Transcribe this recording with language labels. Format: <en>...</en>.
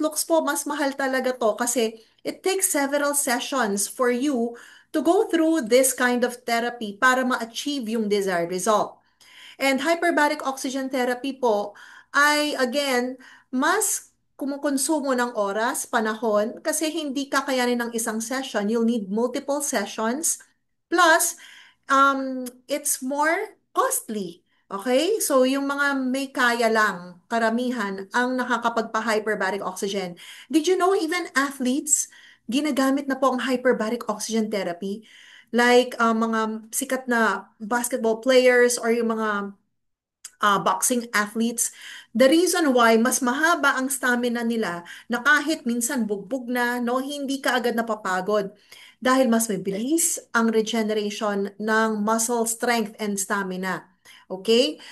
<en>Luke's po,</en> <tl>mas mahal talaga to kasi</tl> <en>it takes several sessions for you to go through this kind of therapy para ma-achieve yung desired result.</en> <tl>And hyperbaric oxygen therapy po ay again, mas kumukonsumo ng oras, panahon, kasi hindi kakayanin ng isang session.</tl> <en>You'll need multiple sessions. Plus, it's more costly. Okay?</en> <tl>So, yung mga may kaya lang, karamihan, ang nakakapagpa-hyperbaric oxygen.</tl> <en>Did you know even athletes,</en> <tl>ginagamit na po ang</tl> <en>hyperbaric oxygen therapy?</en> <tl>Like, mga sikat na basketball players or yung mga boxing athletes.</tl> <en>The reason why</en> <tl>mas mahaba ang stamina nila na kahit minsan bugbog na, no, hindi ka agad napapagod dahil mas mabilis ang regeneration ng muscle strength and stamina. Okay?</tl>